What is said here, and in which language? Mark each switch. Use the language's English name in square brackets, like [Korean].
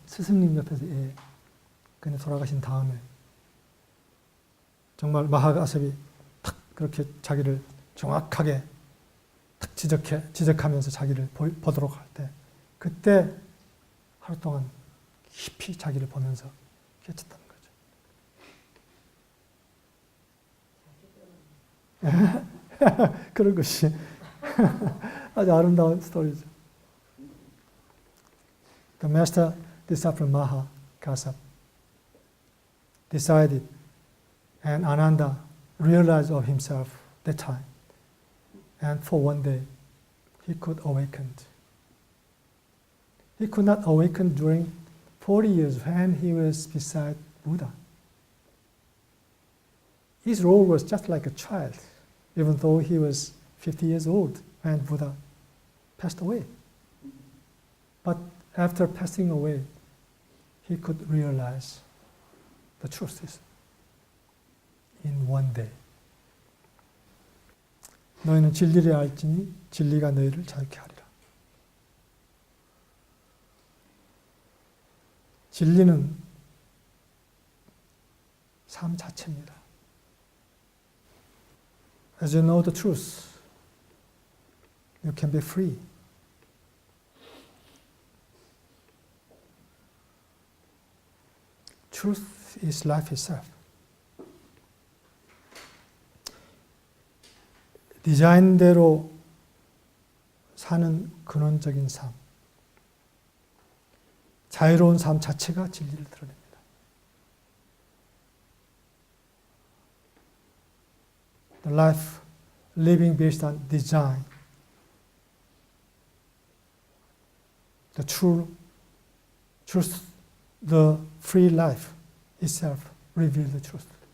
[Korean] 스승님 옆에서 애. 근데 돌아가신 다음에 정말 마하가섭이 탁 그렇게 자기를 정확하게 탁 지적하면서 자기를 보도록 할 때, 그때 하루 동안 깊이 자기를 보면서 깨쳤다는 거죠. 그런 것이 아주 아름다운 스토리죠. [English] The master disciple Mahagasab decided, and Ananda realized of himself that time, and for one day he could awaken. He could not awaken during 40 years when he was beside Buddha. His role was just like a child, even though he was 50 years old when Buddha passed away. But after passing away, he could realize the truth in one day. [Korean] 너희는 진리를 알지니 진리가 너희를 자유케 하리라. 진리는 삶 자체입니다. [English] As you know the truth, you can be free. truth is life itself. [Korean] 디자인대로 사는 근원적인 삶, 자유로운 삶 자체가 진리를 드러냅니다. [English] The life living based on design, the truth, the free life itself reveals the truth.